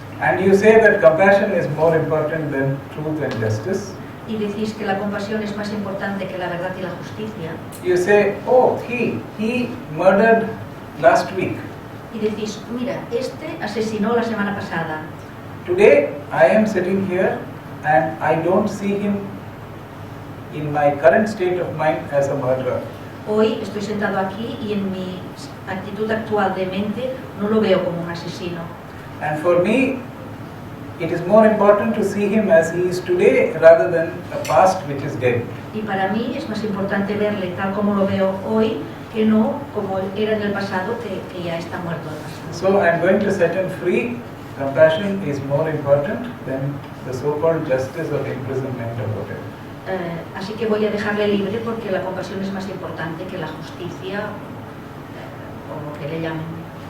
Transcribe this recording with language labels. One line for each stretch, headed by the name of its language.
English: and you say that compassion is more important than truth and justice,
Spanish: y decís que la compasión es más importante que la verdad y la justicia,
English: you say, oh, he murdered last week.
Spanish: y decís, mira, este asesinó la semana pasada,
English: Today I am sitting here and I don't see him in my current state of mind as a murderer.
Spanish: hoy estoy sentado aquí y en mi actitud actual de mente no lo veo como un asesino.
English: And for me, it is more important to see him as he is today rather than a past which is dead.
Spanish: Y para mí es más importante verle tal como lo veo hoy que no como era en el pasado que ya está muerto el pasado.
English: So I am going to set him free. Compassion is more important than the so-called justice or imprisonment or whatever.
Spanish: Así que voy a dejarle libre porque la compasión es más importante que la justicia o lo que le llamen.